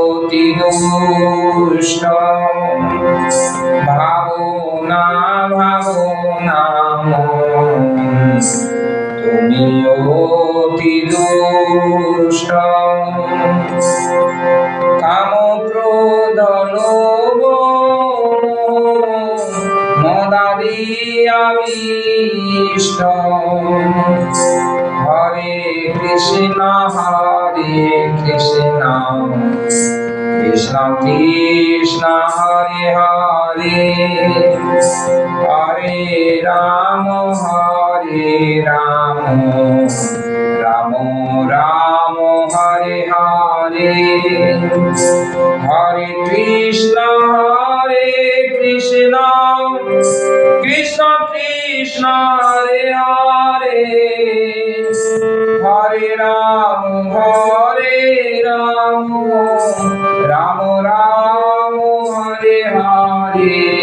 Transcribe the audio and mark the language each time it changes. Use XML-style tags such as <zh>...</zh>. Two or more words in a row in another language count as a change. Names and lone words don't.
<bn>অতি দুষ্ট ভাবনা ভাবনা তুমি অতি দুষ্ট কাম ক্রোধ লোভ মদাদি আবিষ্ট হরে কৃষ্ণ কৃষ্ণ কৃষ্ণ হরে হরে হরে রাম রাম রাম হরে হরে হরে কৃষ্ণ কৃষ্ণ কৃষ্ণ হরে হরে হরে রাম রাম হরে হরে</bn>